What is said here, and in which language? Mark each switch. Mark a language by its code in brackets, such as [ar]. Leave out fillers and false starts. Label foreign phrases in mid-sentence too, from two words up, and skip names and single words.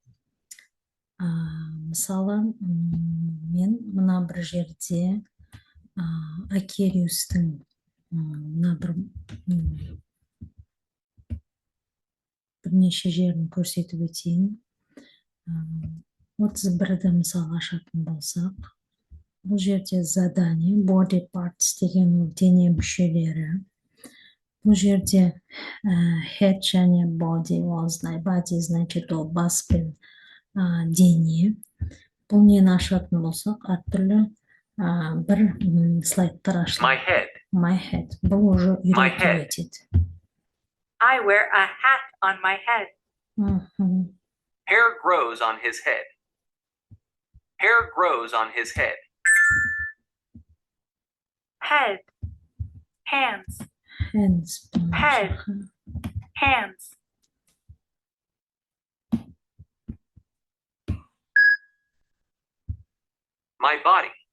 [kk] Мысалы, мен мына бір жерде Oculus'тың мына бірнеше жерін көрсетіп өтейін. 31-ді мысалы ашатын болсақ, бұл жерде задание, [en] body parts [kk] деген ол дене мүшелері. Бұл жерде head және body, body значит ол бас пен дене. Бұл нені ашатын болсақ, әртүрлі бір слайдтар ашылады. [en] My head. [kk] Бұл уже үйрету етеді. [en] I wear a hat on my head. Hair grows on his head. Hair grows on his head. Head. Hands. Hands. Head. Hands. My body.